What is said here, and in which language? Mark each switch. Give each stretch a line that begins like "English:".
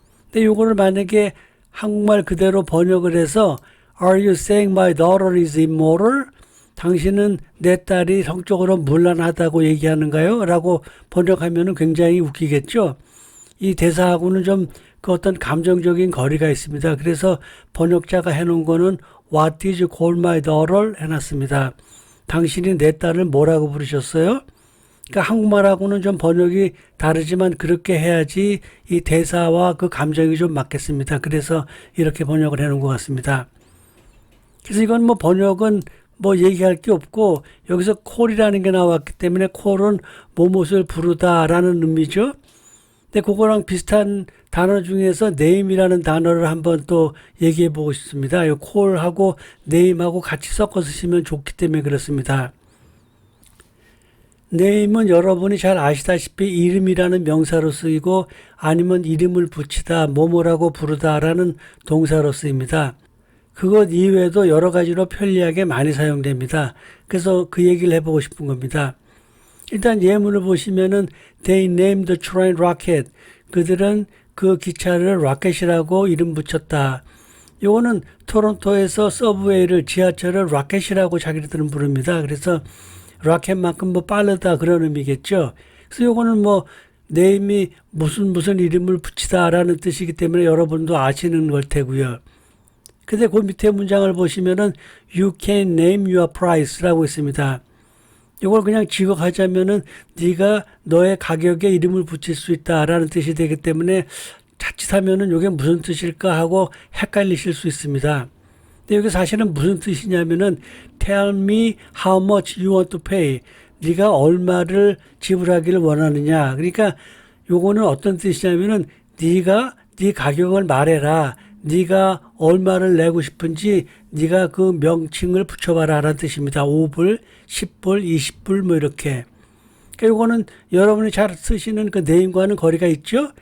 Korean: 근데 이거를 만약에 한국말 그대로 번역을 해서
English: Are you saying my daughter is immoral?
Korean: 당신은 내 딸이 성적으로 문란하다고 얘기하는가요? 라고 번역하면 굉장히 웃기겠죠. 이 대사하고는 좀 그 어떤 감정적인 거리가 있습니다. 그래서 번역자가 해놓은 거는
English: What did you call my daughter?
Korean: 해놨습니다. 당신이 내 딸을 뭐라고 부르셨어요? 그러니까 한국말하고는 좀 번역이 다르지만 그렇게 해야지 이 대사와 그 감정이 좀 맞겠습니다. 그래서 이렇게 번역을 해놓은 것 같습니다. 그래서 이건 뭐 번역은 뭐 얘기할 게 없고 여기서 콜이라는 게 나왔기 때문에 콜은 뭐뭇을 부르다라는 의미죠. 근데 그거랑 비슷한 단어 중에서 name이라는 단어를 한번 또 얘기해 보고 싶습니다. 이 콜하고 name하고 같이 섞어 쓰시면 좋기 때문에 그렇습니다. name은 여러분이 잘 아시다시피 이름이라는 명사로 쓰이고 아니면 이름을 붙이다, 뭐뭐라고 부르다라는 동사로 쓰입니다. 그것 이외에도 여러 가지로 편리하게 많이 사용됩니다. 그래서 그 얘기를 해보고 싶은 겁니다. 일단 예문을 보시면은
English: They named the train rocket.
Korean: 그들은 그 기차를 로켓이라고 이름 붙였다. 요거는 토론토에서 서브웨이를 지하철을 로켓이라고 자기들은 부릅니다. 그래서 로켓만큼 뭐 빠르다 그런 의미겠죠. 그래서 요거는 뭐 name이 무슨 이름을 붙이다라는 뜻이기 때문에 여러분도 아시는 걸 테고요. 근데 그 밑에 문장을 보시면은
English: You can name your price
Korean: 라고 있습니다. 이걸 그냥 직역하자면은 네가 너의 가격에 이름을 붙일 수 있다라는 뜻이 되기 때문에 자칫하면은 이게 무슨 뜻일까 하고 헷갈리실 수 있습니다. 근데 여기 사실은 무슨 뜻이냐면은
English: Tell me how much you want to pay.
Korean: 네가 얼마를 지불하기를 원하느냐. 그러니까 요거는 어떤 뜻이냐면은 네가 네 가격을 말해라. 네가 얼마를 내고 싶은지 네가 그 명칭을 붙여봐라 라는 뜻입니다. 5불, 10불, 20불 뭐 이렇게. 그러니까 이거는 여러분이 잘 쓰시는 그 name과는 거리가 있죠.